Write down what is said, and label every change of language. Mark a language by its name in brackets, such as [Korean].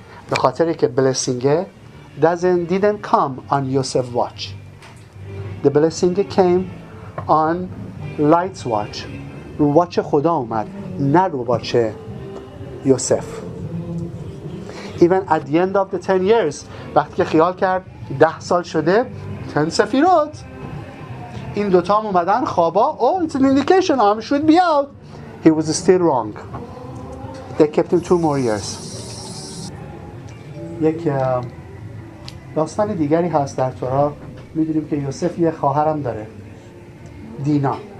[Persian] به خاطر که [English] blessing didn't come on Yosef's watch. The blessing came on Light's watch. [Persian] رو واچ خدا اومد. نرو با چه؟ یوسف. [English] Even at the end of the 10 years [Persian] وقتی که خیال کرد 10 سال شده 10 سفیرات، این دوتا هم اومدن خوابا. [English] Oh, it's an indication arm should be out. He was still wrong. They kept him 2 more years. [Persian] یک داستان دیگری هست در تورات. میدونیم که یوسف یه خواهرم داره، دینا.